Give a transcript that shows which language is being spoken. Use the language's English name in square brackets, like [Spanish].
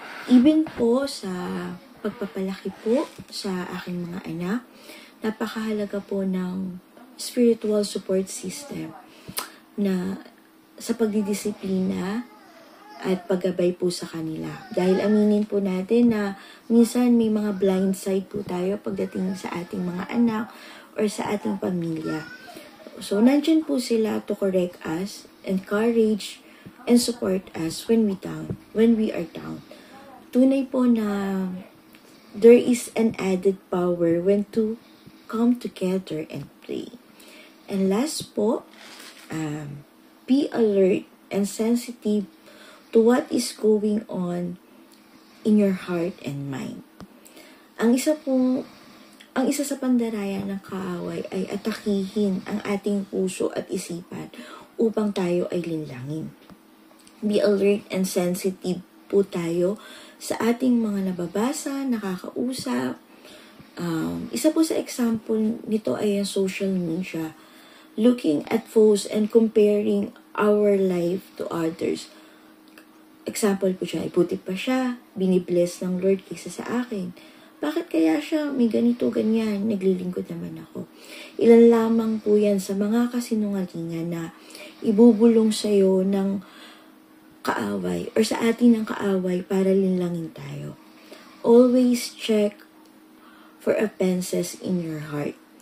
[Filipino] Even po sa pagpapalaki po sa aking mga anak, napakahalaga po ng [English] spiritual support system [Filipino] na sa pagdidisiplina at paggabay po sa kanila. Dahil aminin po natin na minsan may mga blind side po tayo pagdating sa ating mga anak or sa ating pamilya. [English] So, [Filipino] nandyan po sila [English] to correct us, encourage, and support us when we are down. [Filipino] Tunay po na [English] there is an added power when to come together and pray. And last po, be alert and sensitive to what is going on in your heart and mind. [Filipino] Ang isa sa pandarayan ng kaaway ay atakihin ang ating puso at isipan upang tayo ay linlangin. [English] Be alert and sensitive [Filipino] po tayo sa ating mga nababasa, nakakausap. Isa po sa example nito ay ang social media. [English] Looking at posts and comparing our life to others. [Filipino] Example po siya, buti pa siya, binibless ng Lord kaysa sa akin. Bakit kaya siya may ganito, ganyan, naglilingkod naman ako. Ilan lamang po yan sa mga kasinungalingan na ibubulong sa'yo ng kaaway or sa atin ng kaaway para linlangin tayo. [English] Always check for offenses in your heart.